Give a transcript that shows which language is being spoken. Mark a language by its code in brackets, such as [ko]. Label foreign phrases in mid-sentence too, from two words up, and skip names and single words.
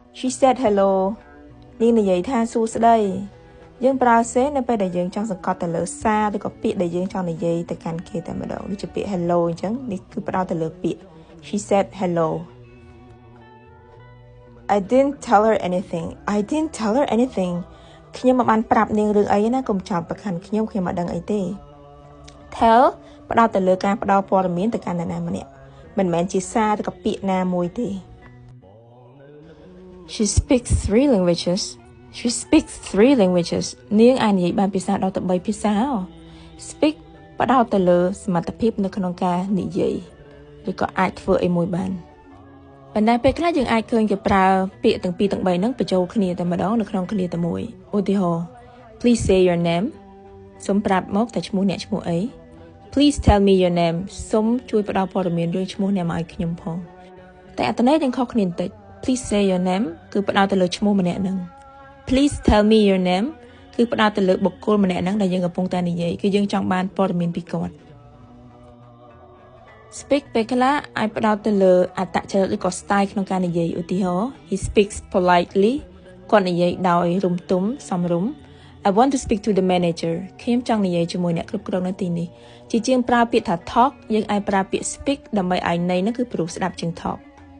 [en] She said hello [km] នាងនិយាយថាសួស្ដីយើងប្រើ say នៅពេលដែលយើងចង់សង្កត់ទៅលើសារឬក៏ពាក្យដែលយើងចង់និយាយទៅកាន់គេតែម្ដងដូចជាពាក្យ hello អញ្ចឹងនេះគឺផ្ដោតទៅលើពាក្យ [en] She said hello I didn't tell her anything [km] ខ្ញុំមិនបានប្រាប់នាងរឿងអីណាកុំចាប់ប្រកាន់ខ្ញុំមិនដឹងអីទេ Tell ផ្ដោតទៅលើការផ្ដល់ព័ត៌មានទៅកាន់នរណាម្នាក់មិនមែនជាសារឬក៏ពាក្យណាមួយទេ [en] She speaks 3 languages [km] នាងអាចនិយាយបានភាសាដល់ទៅ3ភាសា Speak ផ្ដោតទៅលើសមត្ថភាពនៅក្នុងការនិយាយឬក៏អាចធ្វើអីមួយបានប៉ុ ន្តែពេលខ្លះយើងអាចឃើញគេប្រើពាក្យទាំងពីរទាំង3ហ្នឹងបញ្ចូលគ្នាតែម្ដងនៅក្នុងគ្នាតែមួយឧទាហរណ៍ [en] Please say your name [km] សូមប្រាប់មកតើឈ្មោះអ្នកឈ្មោះអី [en] Please tell me your name [km] សូមជួយផ្ដល់ព័ត៌មានរឿងឈ្មោះអ្នកមកឲ្យខ្ញុំផងតែអត្ថន័យទាំងខុសគ្នាបន្តិច [en] Please say your name [km] គឺផ្ដោតទៅលើឈ្មោះម្នាក់ហ្នឹង [en] Please tell me your name [km] គឺផ្ដោតទៅលើបុគ្គលម្នាក់ហ្នឹងដែលយើងកំពុងតែនិយាយគឺយើងចង់បានព័ត៌មានពីគាត់ Speak ពេលខ្លះអាចផ្ដោតទៅលើអត្តចរិតឬក៏ style ក្នុងការនិយាយឧទាហរណ៍ [en] He speaks politely [km] គាត់និយាយដោយរំទុំសមរម្យ [en] I want to speak to the manager [km] ខ្ញុំចង់និយាយជាមួយអ្នកគ្រប់គ្រងនៅទីនេះជាជាងប្រើពាក្យថា talk យើងអាចប្រើពាក្យ speak ដើម្បីឲ្យន័យហ្នឹងគឺព្រោះស្ដាប់ជាង talk